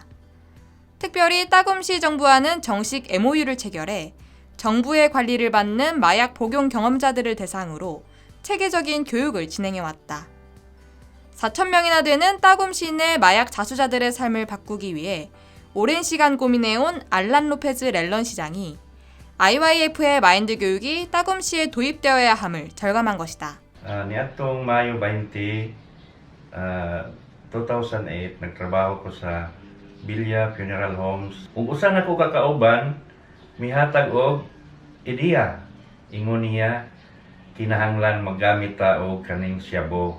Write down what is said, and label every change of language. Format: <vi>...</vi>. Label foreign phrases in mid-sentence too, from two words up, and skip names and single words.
<ko>특별히 따굼시 정부와는 정식 MOU를 체결해 정부의 관리를 받는 마약 복용 경험자들을 대상으로 체계적인 교육을 진행해왔다. 4,000명이나 되는 따굼시 내 마약 자수자들의 삶을 바꾸기 위해 오랜 시간 고민해온 알란 로페즈 렐런 시장이 IYF의 마인드 교육이 따굼시에 도입되어야 함을 절감한 것이다.</ko> <ceb>Niadtong Mayo 20, 2008, nagtrabaho ko sa Villa Funeral Homes. Ug usa na ko kakauban, mihatag og ideya. Ingon niya, kinahanglan maggamit ta og kaning syabo.</ceb>